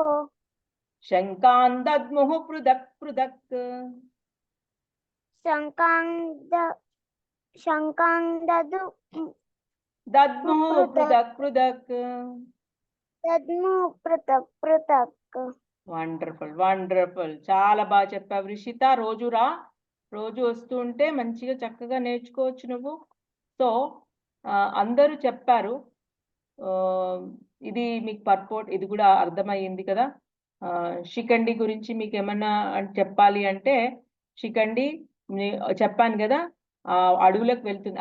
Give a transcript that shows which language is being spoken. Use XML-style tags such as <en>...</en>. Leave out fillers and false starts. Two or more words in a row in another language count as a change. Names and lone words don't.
<sa>शङ्कान् दद्मुः पृथक् पृथक् शङ्कान्ददु दद्मुः पृथक् पृथक् तद्मु पृथक् पृथक्</sa> <en>wonderful wonderful</en> <te>చాలా బాగా చెప్పావు రిషిత. రోజు వస్తుంటే మంచిగా చక్కగా నేర్చుకోవచ్చు నువ్వు. సో అందరూ చెప్పారు, ఇది మీకు పర్పోర్ట్ ఇది కూడా అర్థమయ్యింది కదా. శిఖండి గురించి మీకు ఏమన్నా చెప్పాలి అంటే, శిఖండి చెప్పాను కదా, అడవులకు వెళ్తుంది.</te>